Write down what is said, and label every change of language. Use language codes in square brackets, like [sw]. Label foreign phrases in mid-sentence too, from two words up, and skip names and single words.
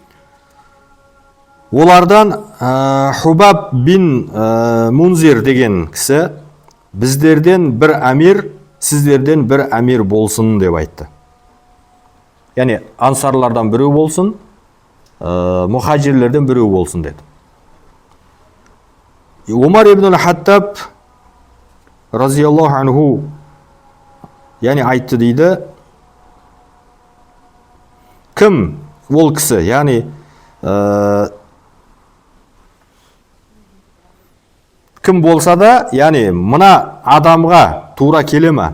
[kk] Олардан Хубаб бин Мунзир деген кісі, біздерден бір әмір, сіздерден бір әмір болсын деп айтты. Яғни ансарлардан біреу болсын, мұхажирлерден біреу болсын деді. Умар ибн Хаттаб [ar] رضي الله عنه [kk] яғни айтты дейді. Кім ол кісі? Яғни кім болса да, яғни мына адамға тура келе ме?